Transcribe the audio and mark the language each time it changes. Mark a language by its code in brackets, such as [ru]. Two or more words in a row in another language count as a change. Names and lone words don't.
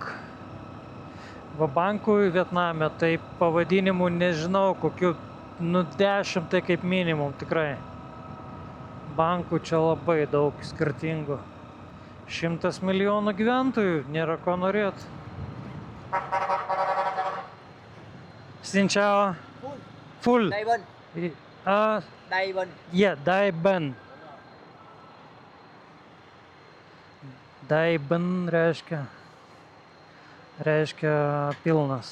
[lt] Va, bankui Vietname, tai pavadinimų nežinau, kokių, 10 tai kaip minimum, tikrai. Bankų čia labai daug skirtingų. 100 milijonų gyventojų, nėra ko norėt. [vi] Xin chào. [en] Full. [vi] Đây bên. Đây bên. [en] Yeah, [vi] Dai Ben. Dai Ben [lt] reiškia pilnas.